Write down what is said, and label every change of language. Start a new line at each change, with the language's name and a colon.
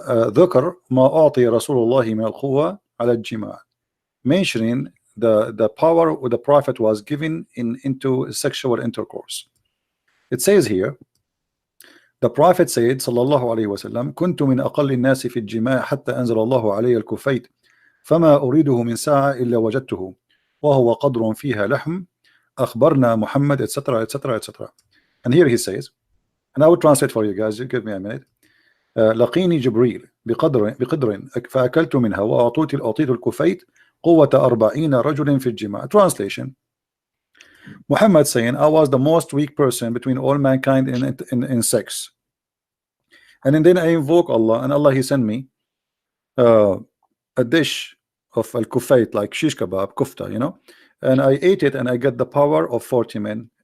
Arabic: ذكر ما أعطي رسول الله من القوة على الجماع,
English: mentioning the power the Prophet was given into sexual intercourse. It says here, the Prophet said
Arabic: صلى الله عليه وسلم كنت من أقل الناس في الجماع حتى أنزل الله علي الكفيت فما أريده من ساعة إلا وجدته وهو قدر فيها لحم أخبرنا محمد etc etc etc.
English: And here he says, and I will translate for you guys, give me a minute.
Arabic: لقيني جبريل بقدر فأكلت منها وأعطيت الكفيت قوة 40 رجل في الجماع.
English: Translation: Muhammad saying, I was the most weak person between all mankind in sex, and then I invoke Allah, and Allah he sent me a dish of al-kufayt, like shish kebab, kufta, and I ate it and I got the power of 40 men.